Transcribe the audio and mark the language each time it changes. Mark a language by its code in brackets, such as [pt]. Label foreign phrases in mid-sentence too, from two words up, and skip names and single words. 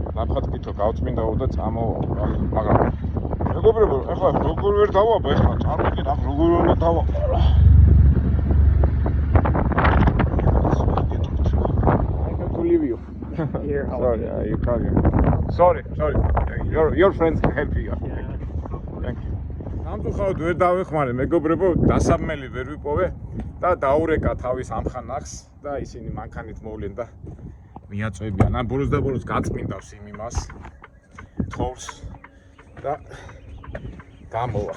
[ka] სამხატ კითხო გავწმინდაო და წამოვა, მაგრამ მეგობრებო, ეხლა როგორ ვერ დავაბა ეხლა წარმოგიდგენ აქ როგორ უნდა დავაბა რა. [en] I have to leave you. Here, I'll Sorry, you can't. Sorry. Your friends can help you. Thank you. [ka] ნამდვილად ვერ დავეხმარე მეგობრებო, დასაბმელი ვერ ვიპოვე და დაურეკა თავის ამხანახს და ისინი მანქანით მოვლენ და მიაწვევიან. ან ბოლოს და ბოლოს გაწმინდავს იმ იმას თორს და გამოვა.